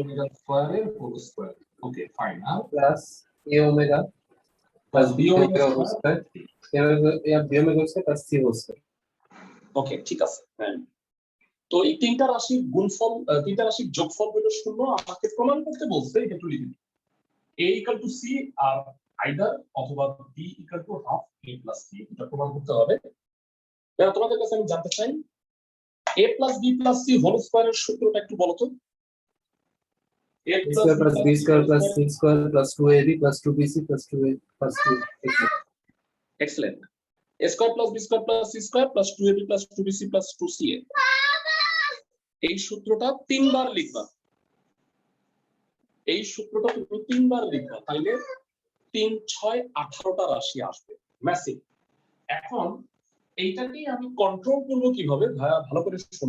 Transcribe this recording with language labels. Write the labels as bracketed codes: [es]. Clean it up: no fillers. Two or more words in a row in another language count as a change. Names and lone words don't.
[en] omega square-er whole square. okay fine. আর plus a omega plus b omega omega whole square b omega square plus c whole square. [bn] ওকে ঠিক আছে। হ্যাঁ, তো এই তিনটা রাশির গুণফল, তিনটা রাশির যোগফল হলো 0। আমাকে প্রমাণ করতে বলছে, এটা একটু লিখে দিন। [en] a equal to c আর আইদার অথবা b equal to half a plus c, [bn] এটা প্রমাণ করতে হবে। এবার তোমাদের কাছে আমি জানতে চাই [en] a plus b plus c whole square-er [bn] সূত্রটা একটু বলো তো। [en] a a square plus b square plus c square plus 2ab plus 2bc plus 2a plus 2 এক্সেলেন্ট। a square plus b square plus c square plus 2ab plus 2bc plus 2ca, [bn] এই সূত্রটা তিনবার লিখবা। এই সূত্রটা তুমি তিনবার লিখবা, তাইলে 3 6 18টা রাশি আসবে, ম্যাসিভ। এখন এইটাকে আমি কন্ট্রোল করব কিভাবে ভাইয়া, ভালো করে শোনো।